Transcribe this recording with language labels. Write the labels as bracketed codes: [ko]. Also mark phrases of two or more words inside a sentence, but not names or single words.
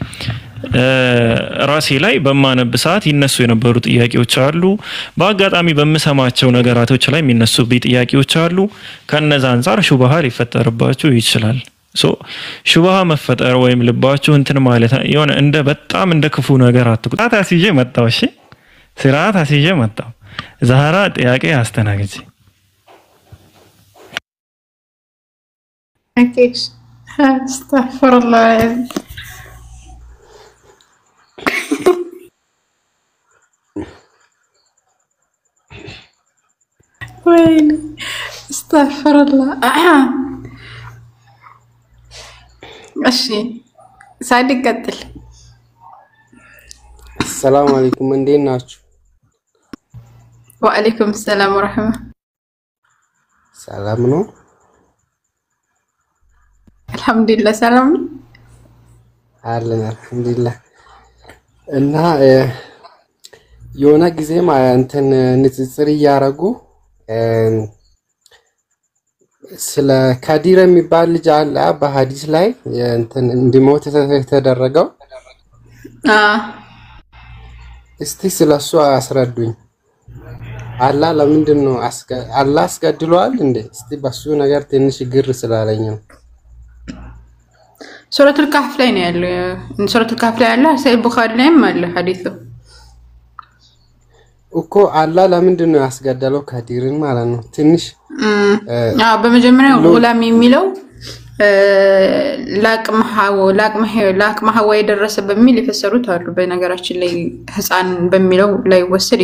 [am] ራሴ ላይ በማነብ ሰዓት ይነሱ የነበሩ ጥያቄዎች አሉ። በአጋጣሚ በመሰማቸው ነገራቶች ላይ የሚነሱብኝ ጥያቄዎች አሉ። ከነዛ አንፃር ሹብሃ ሊፈጠርባችሁ ይችላል። ሹብሃ መፈጠር ወይም ልባችሁ እንትን ማለት የሆነ እንደ በጣም እንደ ክፉ ነገር አትቁጣት። አስይዤ መጣው። እሺ ስርዓት አስይዤ መጣው። ዛህራ ጥያቄ አስተናግጂ። [ar] أكيد استغفر الله ويلي استغفر الله ماشي سعيد قتل. السلام عليكم [am] እንዴት ናችሁ? [ar] وعليكم السلام ورحمة. [am] ሰላም ነው? [ar] الحمد لله سلام [am] አለን አልহামዱሊላህ። እና የሆነ ጊዜ እንትን ንጽጽር እያረጉ ስለ ካዲር የሚባል ልጅ አለ በሐዲስ ላይ እንትን እንዲሞት የተደረገው። እስቲ ስለሱ አስረዱኝ። አላህ ለምንድን ነው አላህ አስገድሏል እንዴ? እስቲ በሱ ነገር ትንሽ ግር ስላለኝ ነው። سورة الكهف ላይ ነው ያለው። سورة الكهف ላይ ያለው ሰሂህ ቡኻሪ ላይም አለ ሐዲሱ እኮ። አላህ ለምንድን ነው ያስገደለው ካዲርን ማለት ነው? ትንሽ በመጀመሪያ ጉላም የሚለው ላቅመ ሐዋ የደረሰ በሚል የፈሰሩት አሉ። በነገራችን ላይ ህፃን በሚለው ላይ ወሰድ